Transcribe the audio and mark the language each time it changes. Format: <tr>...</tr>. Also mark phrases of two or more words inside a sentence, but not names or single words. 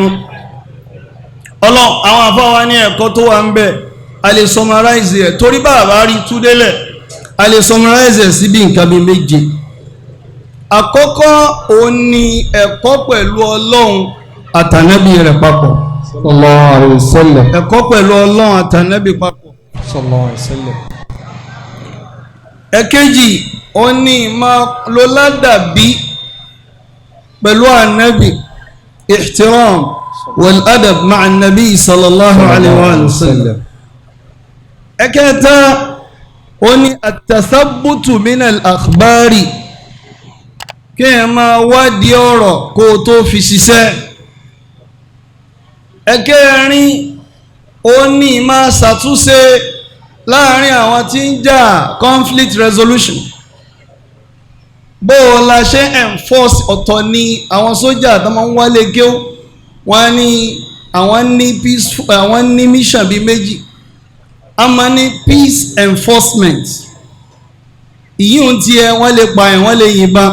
<yo>Ọlọ́run àwọn àfáwà ní ẹ̀kọ́ tó wà ń bẹ̀ a lè summarize ẹ̀ torí bàbá rí túdélẹ̀ a lè summarize ẹ̀ síbi nǹkan bí méje. Àkọ́kọ́ òun ni ẹ̀kọ́ pẹ̀lú Ọlọ́run àtànábì rẹ̀ papọ̀.</yo> <ar>صلى الله عليه وسلم.</ar> <yo>Ẹ̀kọ́ pẹ̀lú Ọlọ́run àtànábì papọ̀.</yo> <ar>صلى الله عليه وسلم.</ar> <yo>Ẹ̀kejì òun ni máa lo ládàbí pẹ̀lú ànábì</yo> <ar>احترام والأدب مع</ar> <yo>ànábì</yo> <ar>صلى الله عليه وسلم.</ar> <yo>Ẹ̀kẹta òun ni</yo> <ar>التثبت من الأخبار</ar> <yo>kí ẹ máa wádìí ọ̀rọ̀ kó o tó fi ṣiṣẹ́. Ẹ̀kẹrin ó ní máa ṣàtúnṣe láàrin àwọn tí ń jà</yo> <en>conflict resolution.</en> <yo>Bó o la ṣe enforce ọ̀tọ̀ ni àwọn sójà tó máa ń wálé géó wọ́n ní àwọn ní mission bíi méjì. A máa ní</yo> <en>peace enforcement.</en> <yo>Ìyíhun tiẹ̀ wọ́n lè pààyàn wọ́n lè yìnbọn.</yo>